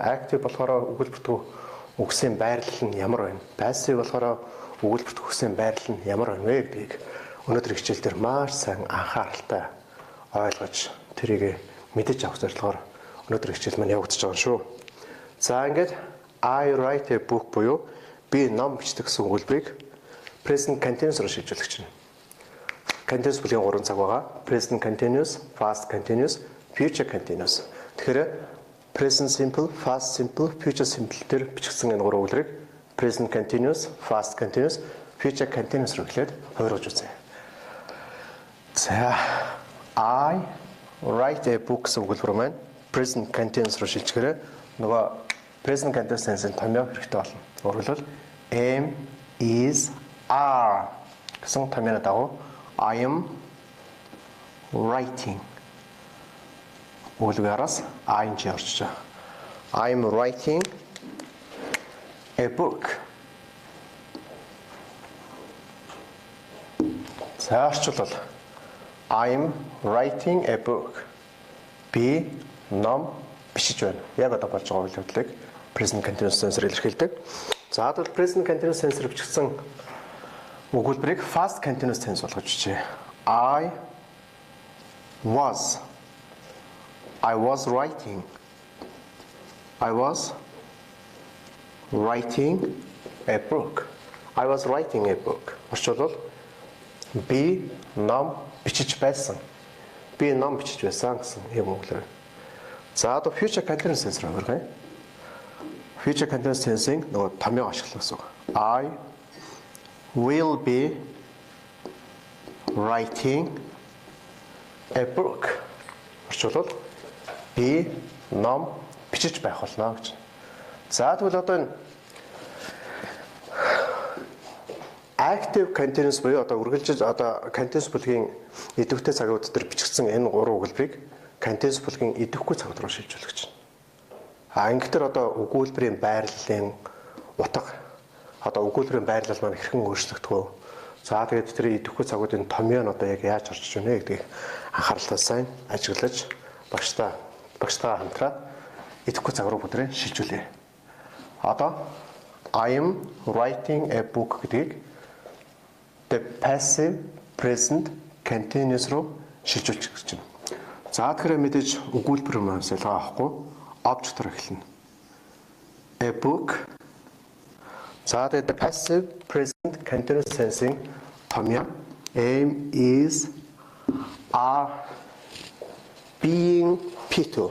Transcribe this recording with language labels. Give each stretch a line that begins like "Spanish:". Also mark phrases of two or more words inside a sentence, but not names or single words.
Mongolian: Active болохоор өгүүлбэрт үгсийн байрлал нь ямар байна? Passive болохоор өгүүлбэрт үгсийн байрлал нь ямар байна вэ гэдгийг өнөөдөр хичээл дээр маш сайн анхааралтай ойлгож тэрийг мэдэж авах зорилгоор өнөөдөр хичээл маань явагдаж байгаа шүү. За ингээд
English: I write a book
Mongolian: буюу би ном бичдэг гэсэн өгүүлбэрийг
English: present continuous
Mongolian: руу шилжүүлэх чинь. Continuous бүлгийн 3 цаг байгаа.
English: Present continuous, past continuous, future continuous.
Mongolian: Тэгэхээр
English: present simple, past simple, future simple
Mongolian: дээр бичигдсэн энэ 3 өгүүлбэрийг
English: present continuous, past continuous, future continuous
Mongolian: руу хэлээд хуургаж үзье. За
English: I write a book
Mongolian: гэсэн өгүүлбэр маань
English: present continuous
Mongolian: руу шилжчихээрээ нөгөө
English: present continuous tense-
Mongolian: ийн томьёо хэрэгтэй болно. Өөрөлдвөл
English: am, is, are
Mongolian: гэсэн томьёоны дагуу
English: I am writing
Mongolian: өгүүлбэраас ing орчиж байгаа.
English: I am writing a book.
Mongolian: За орчуулбал
English: I am writing a book.
Mongolian: Би ном бичиж байна. Яг одоо болж байгаа үйл явдлыг
English: present continuous tense-
Mongolian: ээр илэрхийлдэг. За тэгвэл
English: present continuous tense-
Mongolian: ээр бичигдсэн өгүүлбэрийг
English: past continuous tense
Mongolian: болгож бичье.
English: I was writing a book. I was writing a book.
Mongolian: Орчуулбал би ном бичиж байсан. Би ном бичиж байсан гэсэн юм үгээр. За одоо
English: future continuous tense
Mongolian: руу оръё.
English: Future continuous tense-
Mongolian: ийн нөгөө томьёо ашиглах гэсэн үг.
English: I will be writing a book.
Mongolian: Орчуулбал би ном бичиж байх болно гэж. За тэгвэл одоо энэ
English: active continuous
Mongolian: буюу одоо үргэлжлэж одоо continuous бүлгийн идэвхтэй цагууд дээр бичигдсэн энэ гурван өгүүлбэрийг continuous бүлгийн идэвхгүй цагууд руу шилжүүлэх гэж байна. Ингэхдээ одоо өгүүлбэрийн байрлалын утга одоо өгүүлбэрийн байрлал маань хэрхэн өөрчлөгдөх вэ? За тэгээд тэр идэвхгүй цагуудын томьёо нь одоо яг яаж орчиж байна гэдгийг анхааралтай сайн ажиглаж багштайгаа хамтраад идэвхгүй цаг руу бүдрээ шилжүүлье. Одоо
English: I am writing a book
Mongolian: гэдгийг
English: the passive present continuous
Mongolian: руу шилжүүлчих гэж байна. За тэгэхээр мэдээж өгүүлбэр маань ялгаа авахгүй object-оор эхэлнэ.
English: A book.
Mongolian: За тэгээд
English: the passive present continuous tense-
Mongolian: ийн томьёо
English: am is are being P2.